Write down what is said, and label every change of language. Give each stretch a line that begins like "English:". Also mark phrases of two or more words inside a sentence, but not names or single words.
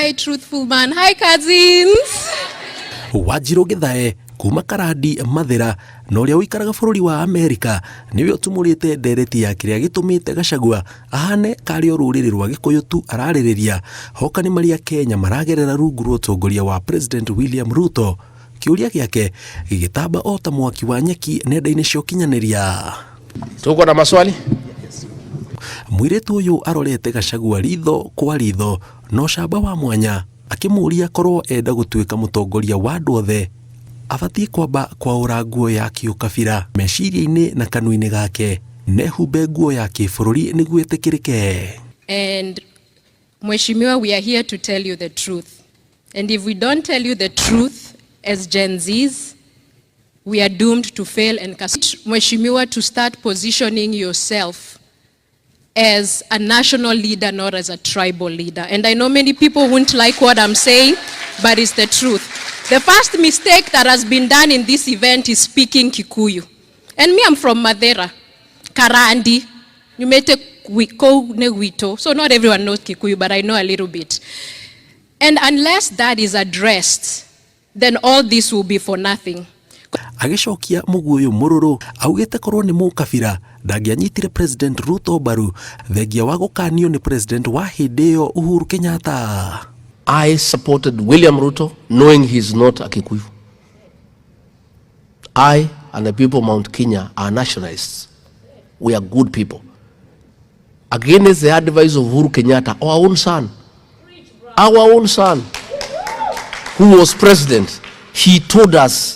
English: Hi, truthful man. Hi, cousins.
Kikuyu: Wanjiru Githae kuma Karandi Mathira na uria uikaraga bururi wa Amerika niwe utumurite ndereti ya kiria gitumite Gachagua ahane kari ruriri rwa Gikuyu tu araririria hoka ni maria Kenya maragerera rungu rwa utongoria wa President William Ruto. Kiuria giake gigitamba ota mwaki wa nyeki nenda-ini cia ukinyaniria.
Swahili: Tuko na maswali?
Kikuyu: Mwiritu uyu arorete Gachagua ritho kwa ritho no camba wa mwanya akimuria korwo enda gutuika mutongoria wa andu othe abatie kwamba kwaura nguo ya kiukabira meciria-ini na kanua-ini gake nehumbe nguo ya kibururi niguo itikirike.
English: And Mheshimiwa, we are here to tell you the truth. And if we don't tell you the truth as Gen Zs, we are doomed to fail and Mheshimiwa, to start positioning yourself as a national leader, not as a tribal leader. And I know many people won't like what I'm saying, but it's the truth. The first mistake that has been done in this event is speaking Kikuyu. And me, I'm from Mathira, Karandi, so not everyone knows Kikuyu, but I know a little bit. And unless that is addressed, then all this will be for nothing.
Kikuyu: Agicokia muguyu mururu augite korwo ni mukabira ndangianyitire President Ruto baru thengia wa gukanio ni President wa hindeo Uhuru Kenyatta.
English: I supported William Ruto knowing he's not a Kikuyu. I and the people of Mount Kenya are nationalists. We are good people. Against the advice of Uhuru Kenyatta, our own son, who was president, he told us